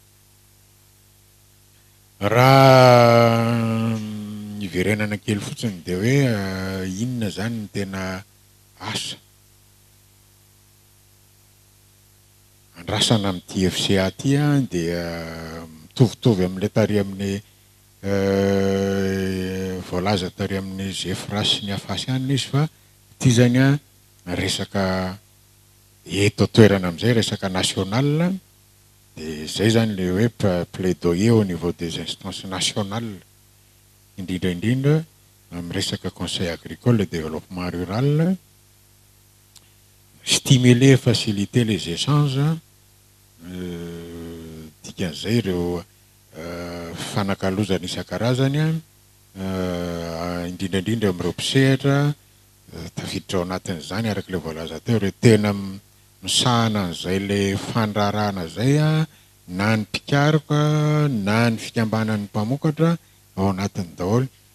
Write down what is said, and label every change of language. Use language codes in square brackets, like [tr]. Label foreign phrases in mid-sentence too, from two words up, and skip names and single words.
[mg] raha niverenana kely fotsiny de hoe inona zany ny tena asa andrasana amin'ity FCA ty dia mitovitovy amin'le tary amin'ny voalaza tary amin'ny GEFRA sy ny afasy ihany izy fa ty zany resaka eto toerana am'izay resaka national de zay zany le hoe [fr] plaidoyer au niveau des instances nationales [mg] indrindra amin'ny resaka [fr] conseil agricole et développement rural stimuler faciliter les échanges [mg] dikan'izay ireo fanakalozana isan-karazany indrindrandrindra amin'ireo mpisehatra tafiditra ao anatin'izany araka le voalaza teo re tena misahana an'izay le fandrarana zay na ny mpikaroka na ny fikambanan'ny mpamokatra ao anatiny daholo